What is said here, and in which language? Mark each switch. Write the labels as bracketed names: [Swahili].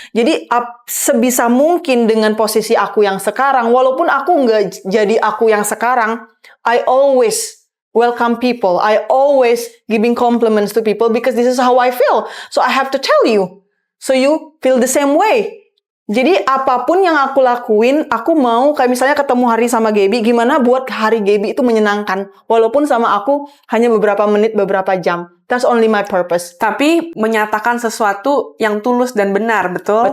[Indonesian] Jadi sebisa mungkin dengan posisi aku yang sekarang, walaupun aku nggak jadi aku yang sekarang, [English] I always welcome people. I always giving compliments to people because this is how I feel. So I have to tell you. So you feel the same way. [Indonesian] Jadi apapun yang aku lakuin, aku mau kayak misalnya ketemu hari sama Gaby, gimana buat hari Gaby itu menyenangkan. Walaupun sama aku hanya beberapa menit, beberapa jam. [English] That's only my purpose. [Indonesian] Tapi menyatakan sesuatu yang tulus dan benar, betul?